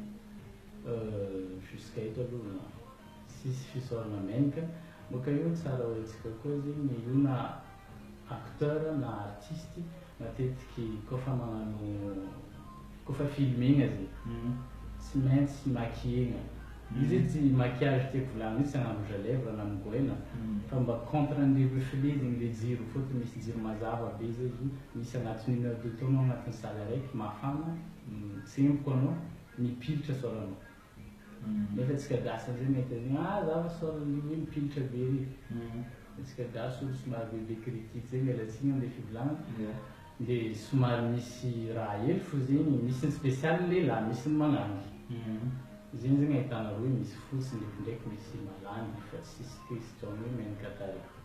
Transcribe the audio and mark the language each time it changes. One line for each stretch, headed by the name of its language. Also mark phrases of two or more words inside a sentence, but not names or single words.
Malagasy: jusqu'à eto aloha sisy fisaorana menaka boka io tsara hoentsika koa zegny io na acteur na artiste matetiky kofa magnano kofa filmegna zay tsy maintsy makiegna izy tsy maquillage tiako volagny izy tsy agnano
French: rouge à lèvres
Malagasy: na migoela fa mba contre an'
French: le reflet
Malagasy: zegny le jiro fotony misy jiro mazava be zay izy misy agnatin'ny
French: 1 heure de temps
Malagasy: anao agnatin'ny salle araiky mafana tsemboka anao mipilitra soranao nefa tsika gasy zay mety zegny zava sorany hoe mipilitra be ry tsika gasy olo somary bebe critique zay mialatsiny am'le fivolagna dia somary misy raha hely fo zegny misy ny spécial lehilahy misy ny magnangy zegny zegny ahitana hoe misy fotsy ndraikindraiky misy malangy fa tsisy question hoe menaka tary